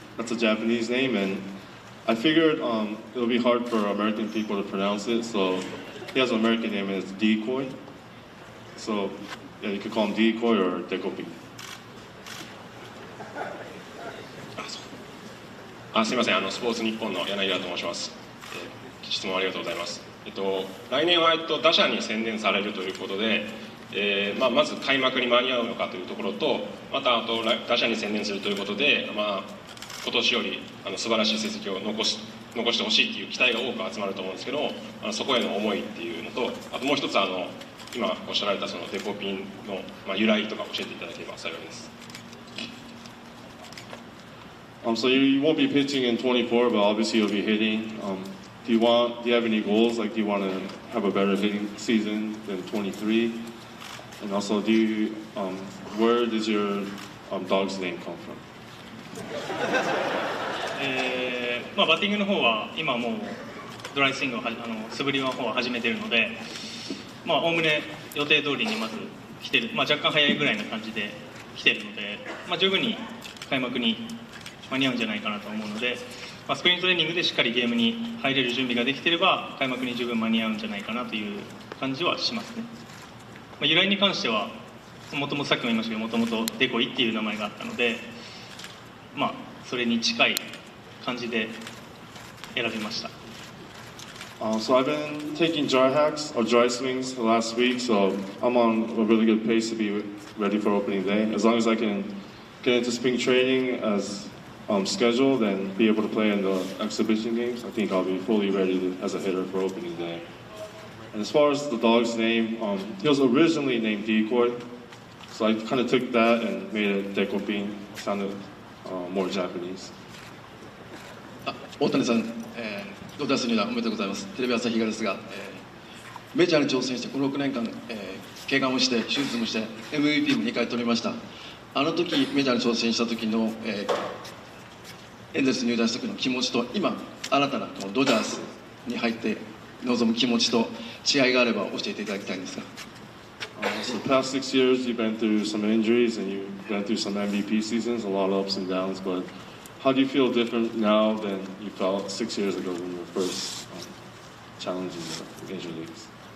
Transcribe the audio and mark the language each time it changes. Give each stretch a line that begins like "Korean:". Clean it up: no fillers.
English: That's a Japanese name, and I figured it'll be hard for American people to pronounce it. So he has an American name, and it's Decoy. So yeah, you could call him Decoy or Dekoping.
Japanese: すみません、スポーツ日本の柳田と申します。質問ありがとうございます。来年は打者に専念されるということで、まず開幕に間に合うのかというところと、また打者に専念するということで、今年より素晴らしい成績を残してほしいという期待が多く集まると思うんですけど、そこへの思いっていうのと、あともう一つ今おっしゃられたそのデコピンの由来とか教えていただければ幸いです。
English: So you won't be pitching in 24, but obviously you'll be hitting. Do you have any goals? Like, do you want to have a better hitting season than 23? And also, where does your dog's name come from?
Japanese: バッティングの方は今もうドライスイングを素振りの方は始めているので、おおむね予定通りにまず来てる、若干早いぐらいな感じで来てるので、十分に開幕に間に合うんじゃないかなと思うので、スプリングトレーニングでしっかりゲームに入れる準備ができていれば開幕に十分間に合うんじゃないかなという感じはしますね。由来に関してはもともとさっきも言いましたけど、もともとデコイっていう名前があったので、それに近い感じで選びました。
English: So I've been taking dry hacks or dry swings the last week, so I'm on a really good pace to be ready for opening day. As long as I can get into spring training as scheduled and be able to play in the exhibition games, I think I'll be fully ready as a hitter for opening day. And as far as the dog's name, he was originally named Decoy, so I kind of took that and made it Dekopin. It sounded more Japanese.
Japanese: 大谷さん、ドジャース入団おめでとうございます。テレビ朝日がですが、メジャーに挑戦してこの6年間、怪我もして手術もして MVP も2回取りました。あの時メジャーに挑戦した時の、エンゼルス入団した時の気持ちと今新たなこのドジャースに入って臨む気持ちと違いがあれば教えていただきたいんですが。
English: So the past 6 years you've been through some injuries and you've been through some MVP seasons, a lot of ups and downs, but how do you feel different now than you felt 6 years ago when you were first challenging the major leagues?